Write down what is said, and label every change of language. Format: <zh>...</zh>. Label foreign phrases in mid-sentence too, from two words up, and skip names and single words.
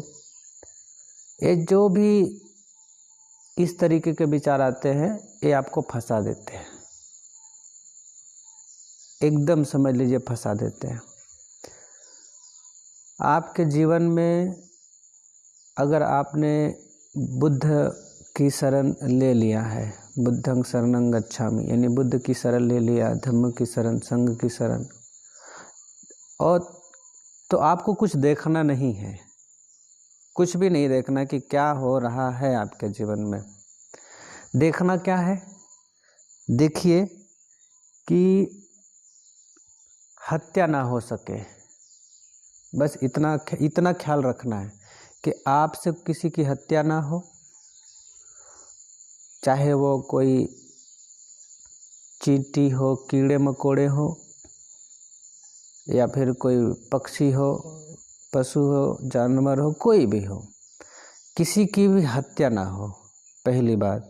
<hi>ये जो भी इस तरीके के विचार आते हैं, ये आपको फंसा देते हैं। एकदम समझ लीजिए फंसा देते हैं। आपके जीवन में अगर आपने बुद्ध की शरण ले लिया है,</hi> <sa>बुद्धं शरणं गच्छामि,</sa> <hi>यानी बुद्ध की शरण ले लिया, धम्म की शरण, संघ की शरण, और तो आपको कुछ देखना नहीं है, कुछ भी नहीं देखना कि क्या हो रहा है आपके जीवन में। देखना क्या है? देखिए कि हत्या ना हो सके, बस इतना ख्याल रखना है कि आपसे किसी की हत्या ना हो, चाहे वो कोई चींटी हो, कीड़े मकोड़े हो, या फिर कोई पक्षी हो, पशु हो, जानवर हो, कोई भी हो, किसी की भी हत्या ना हो, पहली बात।</hi>